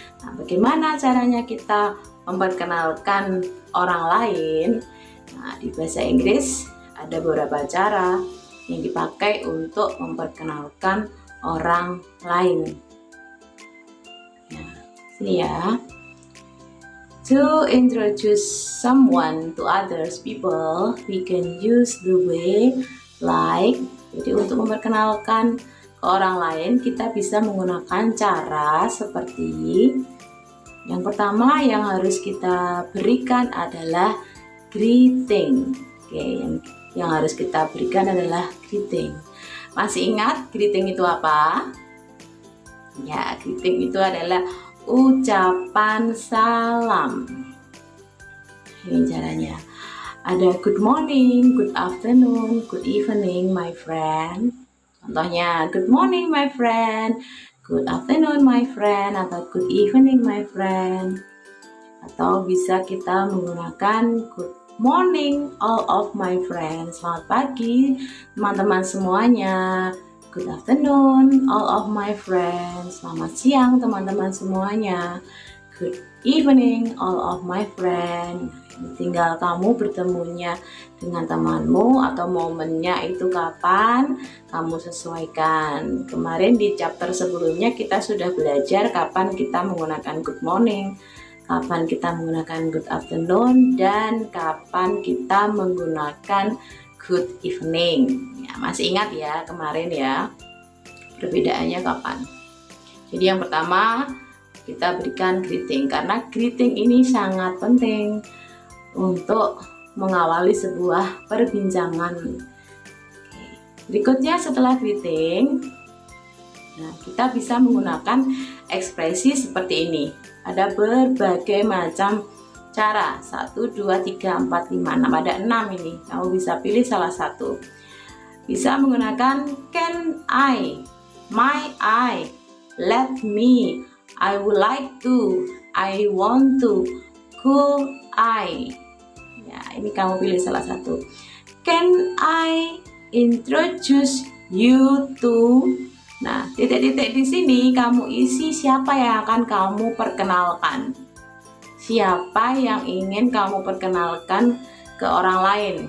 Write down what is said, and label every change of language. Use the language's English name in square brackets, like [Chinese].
[Indonesian] Nah, bagaimana caranya kita memperkenalkan orang lain? Nah, di bahasa Inggris ada beberapa cara yang dipakai untuk memperkenalkan orang lain. Nah, sini ya. [English] To introduce someone to others people, we can use the way like. [Indonesian] Jadi untuk memperkenalkan ke orang lain, kita bisa menggunakan cara seperti yang pertama yang harus kita berikan adalah greeting. Oke, yang harus kita berikan adalah greeting. Masih ingat greeting itu apa? Ya, greeting itu adalah ucapan salam. Ini caranya. [English] Ada good morning, good afternoon, good evening my friend. Contohnya good morning my friend, good afternoon my friend, atau good evening my friend. [Indonesian] Atau bisa kita menggunakan [English] good morning all of my friends. [Indonesian] Selamat pagi teman-teman semuanya. [English] Good afternoon all of my friends. [Indonesian] Selamat siang teman-teman semuanya. [English] Good evening all of my friends. [Indonesian] Tinggal kamu bertemunya dengan temanmu atau momennya itu kapan, kamu sesuaikan. Kemarin di chapter sebelumnya kita sudah belajar kapan kita menggunakan good morning, kapan kita menggunakan good afternoon, dan kapan kita menggunakan good evening. Ya, masih ingat ya kemarin ya perbedaannya kapan. Jadi yang pertama kita berikan greeting, karena greeting ini sangat penting untuk mengawali sebuah perbincangan. Berikutnya setelah greeting, nah kita bisa menggunakan ekspresi seperti ini. Ada berbagai macam cara, 1, 2, 3, 4, 5, 6, ada 6 ini. Kamu bisa pilih salah satu. Bisa menggunakan [English] can I, my I, let me, I would like to, I want to, could I. [Indonesian] Ya, ini kamu pilih salah satu. [English] Can I introduce you to? [Indonesian] Nah, titik-titik di sini kamu isi siapa yang akan kamu perkenalkan. Siapa yang ingin kamu perkenalkan ke orang lain.